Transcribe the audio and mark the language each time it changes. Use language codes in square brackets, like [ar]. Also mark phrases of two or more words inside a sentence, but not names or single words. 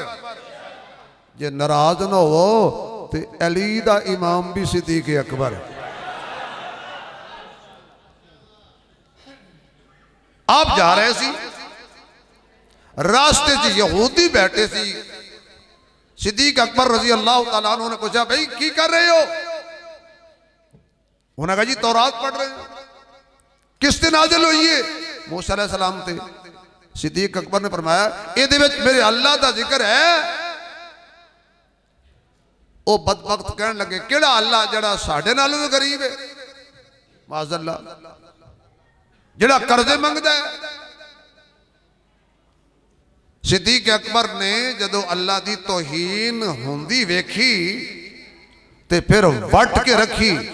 [pa] ਜੇ ਨਾਰਾਜ਼ ਨਾ ਹੋ ਤੋ ਅਲੀ ਦਾ ਇਮਾਮ ਭੀ ਸਿੱਦੀਕ ਅਕਬਰ। ਆਪ ਜਾ ਰਹੇ ਸੀ, ਰਸਤੇ ਚ ਯਹੂਦੀ ਬੈਠੇ ਸੀ। सिद्दीक अकबर [ar] رضي الله تعالى عنه [pa] ਨੇ ਪੁੱਛਾ ਭਾਈ ਕੀ ਕਰ ਰਹੇ ਹੋ? [hi] उन्होंने कहा जी तौरात पढ़ रहे हो। किस दिन नाज़िल हुई है? मूसा [ar] عليه السلام [hi] थे। सिद्दीक अकबर ने फरमाया ये मेरे अल्लाह का जिक्र है। [pa] ਵੋ ਬਦਬਖ਼ਤ ਕਹਿਣ ਲੱਗੇ ਕਿਹੜਾ ਅੱਲਾਹ ਜਿਹੜਾ ਸਾਡੇ ਨਾਲੋਂ ਭੀ ਗ਼ਰੀਬ ਹੈ, ਮਾਜ਼ਅੱਲਾਹ, ਜਿਹੜਾ ਕਰਜ਼ੇ ਮੰਗਦਾ ਹੈ। ਸਿੱਦੀਕ ਅਕਬਰ ਨੇ ਜਦੋਂ ਅੱਲਾਹ ਕੀ ਤੌਹੀਨ ਹੋਂਦੀ ਵੇਖੀ ਤੇ ਫਿਰ ਵੱਟ ਕੇ ਰੱਖੀ।